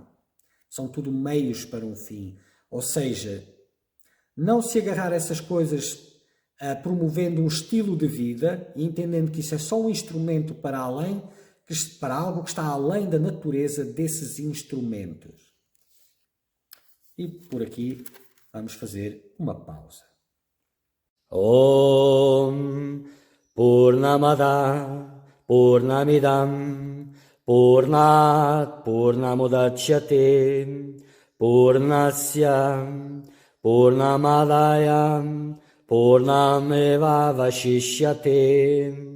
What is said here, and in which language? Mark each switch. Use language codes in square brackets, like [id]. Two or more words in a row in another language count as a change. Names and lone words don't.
[pt] São tudo meios para um fim. Ou seja, não se agarrar a essas coisas promovendo um estilo de vida e entendendo que isso é só um instrumento para algo que está além da natureza desses instrumentos. E por aqui vamos fazer uma pausa. [sa] ॐ पूर्णमदः पूर्णमिदं पूर्णात् पूर्णमुदच्यते पूर्णस्य पूर्णमादाय पूर्णमेव अवशिष्यते.